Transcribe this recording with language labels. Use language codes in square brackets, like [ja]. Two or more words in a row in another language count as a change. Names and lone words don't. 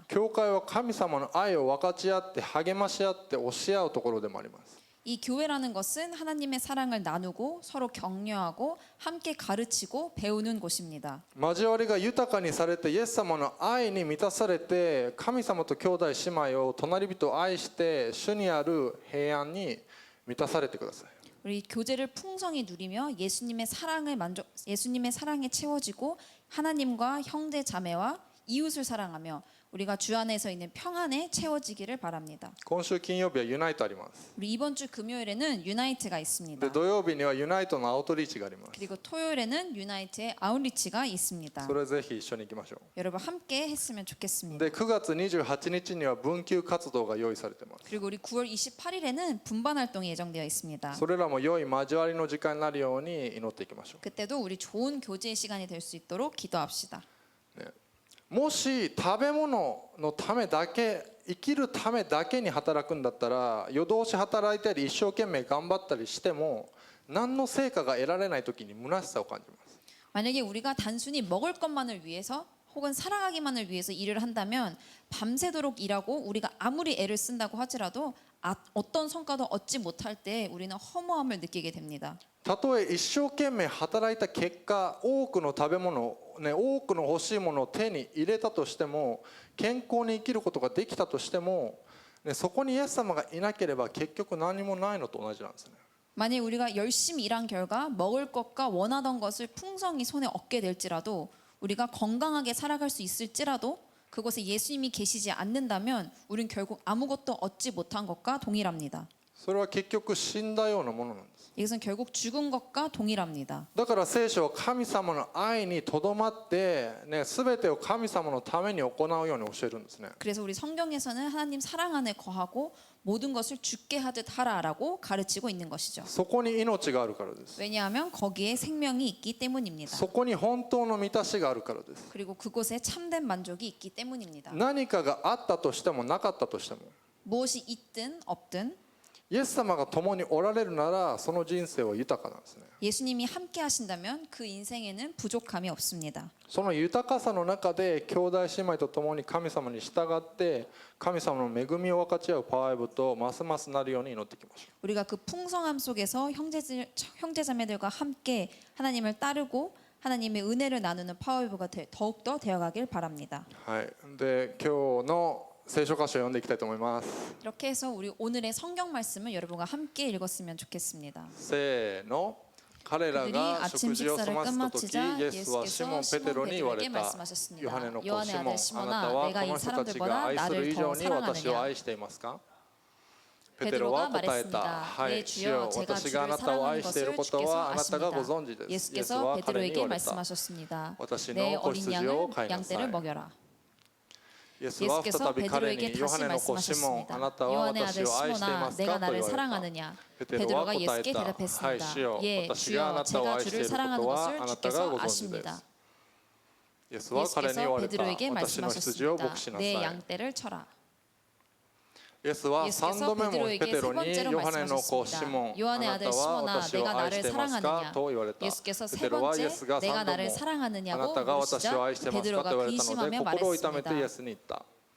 [ja] 教会は神様の愛を分かち合って励まし合って教え合うところでもあります。 [ko] 이 교회라는 것은 하나님의 사랑을 나누고 서로 격려하고 함께 가르치고 배우는 곳입니다. [ja] 交わりが豊かにされてイエス様の愛に満たされて神様と兄弟姉妹を隣人を愛して主にある平安に満たされてください。 [ko] 우리 교제를 풍성히 누리며 예수님의 사랑에 채워지고 하나님과 형제 자매와 이웃을 사랑하며 우리가 주 안에서 있는 평안에 채워지기를 바랍니다. [ja] 今週金曜日はユナイトあります。 [ko] 우리 이번 주 금요일에는 유나이트가 [ja] で [ko] 있습니다. [ja] 土曜日にはユナイトのアウトリーチがあります。 [ko] 그리고 토요일에는 유나이트의 아웃리치가 있습니다. [ja] それぜひ一緒に行きましょ [ko] 여러분 함께 했으면 [ja] う。 [ko] 좋겠습니다. [ja] で9月28日には分級活動が用意されています。 [ko] 그리고 우리 9월 28일에는 분반 활동이 예정되어 있습니다. [ja] それらも良い交わりの時間になるように祈っていきましょ [ko] 그때도 우리 좋은 교제의 시간이 될 수 있도록 기도합시다. [ja] う。ね、もし食べ物のためだけ生きるためだけに働くんだったら夜通し働いたり一生懸命頑張ったりしても何の成果が得られない時に虚しさを感じます。 [ko] 만약에 우리가 단순히 먹을 것만을 위해서 혹은 살아가기만을 위해서 일을 한다면 밤새도록 일하고 우리가 아무리 애를 쓴다고 하더라도 어떤 성과도 얻지 못할 때 우리는 허무함을 느끼게 됩니다. [ja] たとえ一生懸命働いた結果多くの食べ物、ね、多くの欲しいものを手に入れたとしても健康に生きることができたとしても、ね、そこにイエス様がいなければ結局何もないのと同じなんですね。 [ko] 만약 우리가 열심히 일한 결과 먹을 것과 원하던 것을 풍성히 손에 얻게 될지라도 우리가 건강하게 살아갈 수 있을지라도 그곳에 예수님이 계시지 않는다면 우린 결국 아무것도 얻지 못한 것과 동일합니다. [ja] それは結局死んだようなものなんです。 [ko] 이것은 결국 죽은 것과 동일합니다. [ja] だから聖書は神様の愛にとどまって、ね、全てを神様のために行うように教えるんですね。 [ko] 그래서 우리 성경에서는 하나님 사랑 안에 거하고 모든 것을 죽게 하듯 하라라고 가르치고 있는 것이죠. [ja] そこに命があるからです。 [ko] 왜냐하면 거기에 생명이 있기 때문입니다. [ja] そこに本当の満たしがあるからです。 [ko] 그리고 그곳에 참된 만족이 있기 때문입니다. [ja] 何かがあったとしてもなかったとしても、 [ko] 무엇이 있든 없든 [ja] イエス様が共におられるならその人生は豊かなんですね。 [ko] 예수님이 함께 하신다면 그 인생에는 부족함이 없습니다. [ja] その豊かさの中で兄弟姉妹と共に神様に従って神様の恵みを分かち合うパワー部とますますなるように祈っていきましょう。 [ko] 우리가 그 풍성함 속에서 형제자매들과 함께 하나님을 따르고 하나님의 은혜를 나누는 파워웨이브가 더욱더 되어가길 바랍니다. [ja] はい。で今日の聖書箇所を読んでいきたいと思います。 [ko] 이렇게 해서 우리 오늘의 성경 말씀을 여러분과 함께 읽었으면 좋겠습니다. [ja] せーの。彼ら [ko] 그들이 [ja] が [ko] 아침 [ja] 食事を済 [ko] 식사를 [ja] ませた時、 [ko] 끝마치자 [ja] イエスはシモン・ [ko] 예수께서 [ja] ペテロ [ko] 시몬 [ja] に言われ [ko] 베드로에게 [ja] た。 [ko] 말씀하셨습니다. [ja] ヨハネの子 [ko] 요한의 [ja] シモン、 [ko] 아들 [ja] あなた [ko] 시몬아 [ja] は [ko] 내가 [ja] こ [ko] 이 [ja] の人たちが [ko] 사람들보다 [ja] 愛する [ko] 나를 [ja] 以上 [ko] 더 [ja] に私を [ko] 사랑하느냐. [ja] 愛していますか？ペテロは [ko] 베드로가 [ja] 答えた。 [ko] 말했습니다. [ja] は [ko] 네 [ja] い、主よ、 [ko] 주여 제가 [ja] 私があ [ko] 주를 [ja] なたを愛 [ko] 사랑하는 [ja] している [ko] 것을 [ja] ことは [ko] 주께서 [ja] あなたがご [ko] 아십니다. [ja] 存知です。イエス [ko] 예수께서 [ja] は彼に言 [ko] 베드로에게 [ja] われた。 [ko] 말씀하셨습니다. [ja] 私 [ko] 내 [ja] の子 [ko] 어린 [ja] 羊を [ko] 양을 [ja] 飼いなさ [ko] 양떼를 [ja] い。 [ko] 먹여라. [ja] イエスは再び彼にヨハネの子シモン、あなたは [ko] 요한의 [ja] 私 [ko] 아들 [ja] を愛してい [ko] 시몬아 [ja] ますか [ko] 내가 [ja] と [ko] 나를 [ja] 言われた。 [ko] 사랑하느냐. [ja] ペテロは [ko] 베드로가 [ja] 答え [ko] 예수께 [ja] た。はい、主 [ko] 대답했습니다. [ja] よ、 [ko] 예 [ja] 私があ [ko] 주여 [ja] なたを [ko] 제가 [ja] 愛してい [ko] 주를 [ja] ること [ko] 사랑하는 [ja] は [ko] 것을 [ja] あなたが [ko] 주께서 [ja] ご存知です。 [ko] 아십니다. [ja] イエスは彼に言 [ko] 예수께서 [ja] われた。 [ko] 베드로에게 [ja] 私の羊を [ko] 말씀하셨습니다. [ja] 牧しなさ [ko] 내 [ja] い。 [ko] 양떼를 쳐라. [ja] イエスは3度目もペテロにヨハネの子シモン、あなたは私を愛していますかと言われた。 [ko] 예수께서 [ja] ペ [ko] 세 [ja] テロはイエ [ko] 번째 [ja] スが [ko] 내가 [ja] 3度 [ko] 나를 [ja] もあ [ko] 사랑하느냐고 [ja] なたが私を [ko] 물으시자 [ja] 愛してますかと言わ [ko] 베드로가 [ja] れたので [ko] 근심하며 [ja] 心を痛めてイエ [ko] 말했습니다. [ja] スに言った。